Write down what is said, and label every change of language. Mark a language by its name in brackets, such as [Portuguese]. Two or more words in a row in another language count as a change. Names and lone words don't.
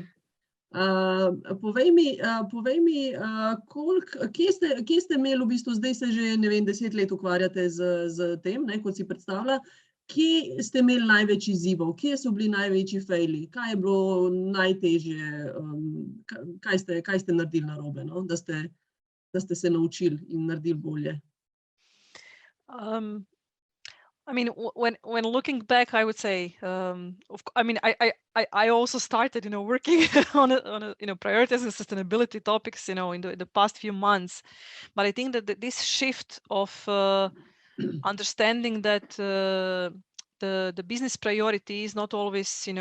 [Slovenian] Povej mi, kje ste imeli v bistvu, zdaj se že, ne vem, 10 let ukvarjate z tem, kot si predstavlja, kje ste imeli največ izzivov, kje so bili največji fejli, kaj je bilo najtežje, kaj ste naredili narobe, no? Da ste se naučili in naredili bolje? [English] I mean, when looking back, I would say, I also started, working on prioritizing sustainability topics, in the past few months. But I think that this shift of understanding that the business priority is not always,